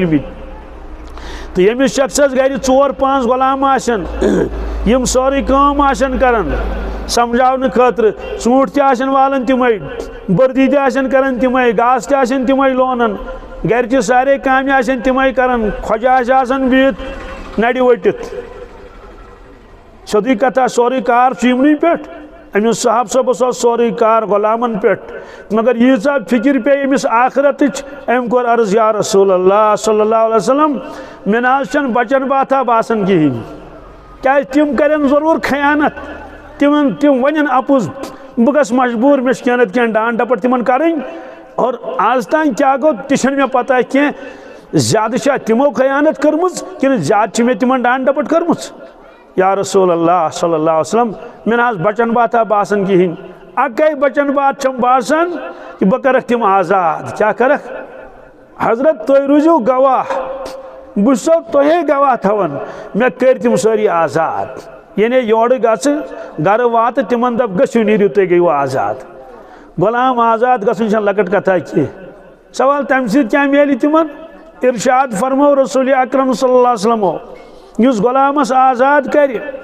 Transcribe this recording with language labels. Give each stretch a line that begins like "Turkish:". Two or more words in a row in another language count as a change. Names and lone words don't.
Kashmiri: میلمت تو یمس شخصس گھر 4-5 غلام آسن یم سوری کام آسن کران سمجھاؤن خاطر ژوٗنٛٹھ تہ آسن والان تمے بردی تہ آسن کران تمے گاس تہ آسن تمے لونان گھرچہ سارے کامہ آسن تمے کران خۄجہ آسان بہت نڑِ ؤٹِتھ سیودٕے کتھا سورُے کار یمنٕے پٮ۪ٹھ امس صاحب صٲبس اوس سورُے کار غلامن پٮ۪ٹھ مگر ییٖژاہ فکر پے امس آخرتٕچ أمۍ کوٚر عرض یا رسول اللہ صلی اللہ علیہ وسلم مےٚ نہ حظ چھنہٕ بچن باتھا باسان کہیٖنۍ کیازِ تم کرن ضرور خیانت تم ونن اپُز بہٕ گژھٕ مجبور مےٚ چھِ کینٛہہ نتہٕ کینٛہہ ڈانڈ ڈپٹ تمن کرٕنۍ اور آز تام کیاہ گوٚو تہِ چھنہٕ مےٚ پتہ کینٛہہ زیادٕ چھا تمو خیانت کٔرمٕژ کِنہٕ زیادٕ چھِ مےٚ تمن ڈانڈ ڈپٹ کٔرمٕژ یا رسول اللہ صلی اللہ علیہ وسلم مےٚ نہ حظ بچن باتھا باسان کہیٖنۍ اکے بچن بات چھم باسان کہ بہٕ کرکھ تم آزاد کیا کرکھ حضرت تُہۍ روٗزِو گواہ بہٕ چھُسو تۄہے گواہ تھاوان مےٚ کٔرۍ تم سٲری آزاد یعنی یورٕ گژھٕ گرٕ واتہٕ تمن دپ گٔژھِو نیٖرِو تُہۍ گٔیوٕ آزاد غلام آزاد گژھُن چھنہٕ لۄکٕٹ کتھا کینٛہہ سوال تمہِ سۭتۍ کیاہ میلہِ تمن ارشاد فرمو رسول اکرم صلی اللہ علیہ وسلمو یس غلامس آزاد کرِ